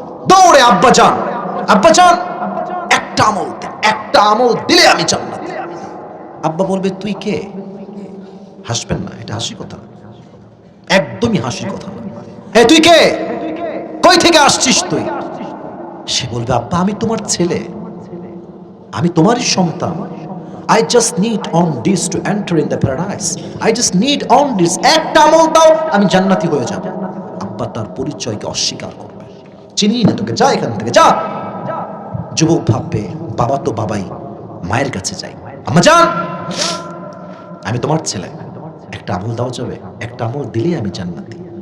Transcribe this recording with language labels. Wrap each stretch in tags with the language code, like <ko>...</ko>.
<bn>দৌড়ে আব্বা যান, আব্বা যান একটা আমল দে, একটা আমল দিলে আমি জান্নাতি। আব্বা বলবে তুই কে? হাসবেন না, এটা হাসি কথা, একদমই হাসি কথা না। এ তুই কে? কই থেকে আসছিস তুই? সে বলবে আব্বা আমি তোমার ছেলে, আমি তোমারই সন্তান।</bn> <en>I just need on this to enter in the paradise. I just need on this,</en> <bn>একটা আমল দাও আমি জান্নাতি হয়ে যাব। আব্বা তার পরিচয়কে অস্বীকার করবে, চিনি না তোকে, যা এখান থেকে যা। যুবক ভাববে বাবা তো বাবাই, মায়ের কাছে যাই। আম্মা যান আমি তোমার ছেলে, একটা আমল দাও যাবে, একটা আমল দিলে আমি জান্নাতি।</bn>